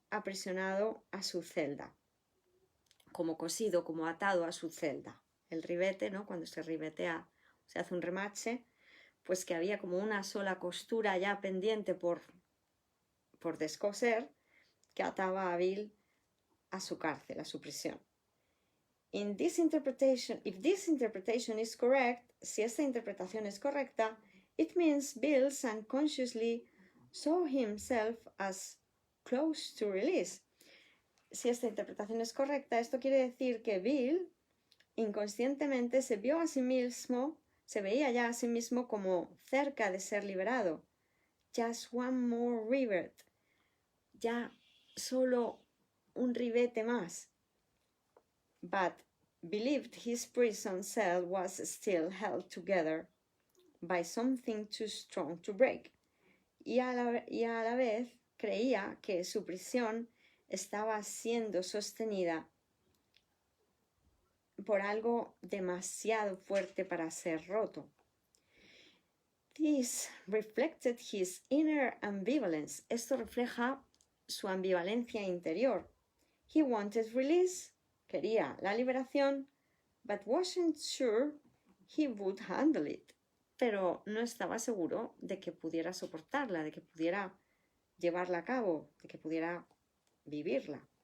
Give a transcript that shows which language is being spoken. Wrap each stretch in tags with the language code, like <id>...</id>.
<es>aprisionado a su celda, como cosido, como atado a su celda. El ribete, ¿no? Cuando se ribetea, se hace un remache, pues que había como una sola costura ya pendiente por descoser, que ataba a Bill a su cárcel, a su prisión.</es> <en>If this interpretation is correct,</en> <es>si esta interpretación es correcta,</es> <en>it means Bill unconsciously saw himself as close to release.</en> <es>Si esta interpretación es correcta, esto quiere decir que Bill inconscientemente se vio a sí mismo, se veía ya a sí mismo como cerca de ser liberado.</es> <en>Just one more rivet.</en> <es>Ya solo un ribete más.</es> <en>But believed his prison cell was still held together by something too strong to break.</en> <es>Y a la vez creía que su prisión estaba siendo sostenida por algo demasiado fuerte para ser roto.</es> <en>This reflected his inner ambivalence.</en> <es>Esto refleja su ambivalencia interior.</es> <en>He wanted release,</en> <es>quería la liberación,</es> <en>but wasn't sure he would handle it.</en> <es>Pero no estaba seguro de que pudiera soportarla, de que pudiera llevarla a cabo, de que pudiera vivirla.</es>